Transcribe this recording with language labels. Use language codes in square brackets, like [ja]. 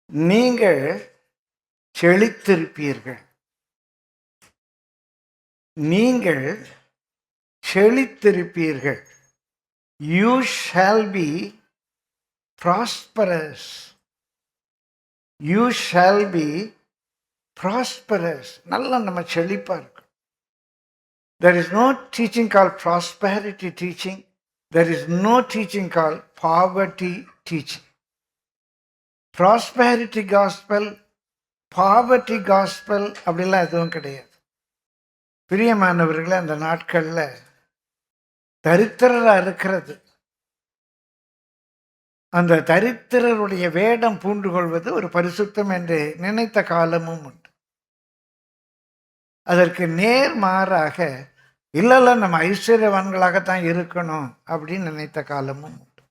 [ta] நீங்கள் செழித்திருப்பீர்கள், நீங்கள் செழித்திருப்பீர்கள். [en] You shall be prosperous, you shall be prosperous. [ta] நல்லா நம்ம செழிப்பாக இருக்கும். [en] There is no teaching called prosperity teaching. There is no teaching called poverty teaching. Prosperity gospel, poverty gospel [ta] அப்படிலாம் எதுவும் கிடையாது. பிரியமானவர்களே, அந்த நாட்களில் தரித்திரராக இருக்கிறது, அந்த தரித்திரருடைய வேடம் பூண்டு கொள்வது ஒரு பரிசுத்தம் என்று நினைத்த காலமும் உண்டு. அதற்கு நேர்மாறாக இல்லைல்ல நம்ம ஐஸ்வர்யவான்களாகத்தான் இருக்கணும் அப்படின்னு நினைத்த காலமும் உண்டு.